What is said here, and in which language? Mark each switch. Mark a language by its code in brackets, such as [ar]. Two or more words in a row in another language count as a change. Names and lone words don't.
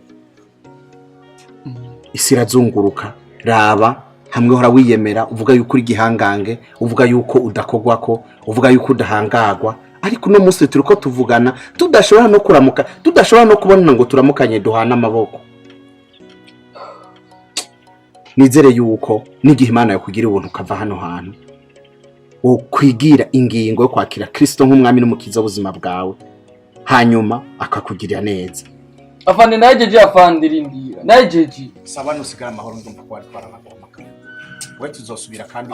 [rn] Isi irazunguruka, raba hamwe hora wiyemera uvuga yuko uri gihangange, uvuga yuko udakogwako, uvuga yuko udahangagwa, ariko no munsi turiko tuvugana tudashobora no kuramuka, tudashobora no kubona ngo turamukanye duhana amaboko. Nizere yuko nigihe Imana yakugira ubuntu ukava hano hantu, ukwigira ingingo yo kwakira Kristo nk'umwami n'umukiza w'ubuzima bwawe, hanyuma akakugirira neza. Afande najeje afande rindira. Najeje. Saba nusigara amahoro ndumva ko watwara amagoma kandi. Wewe tuzosubira kandi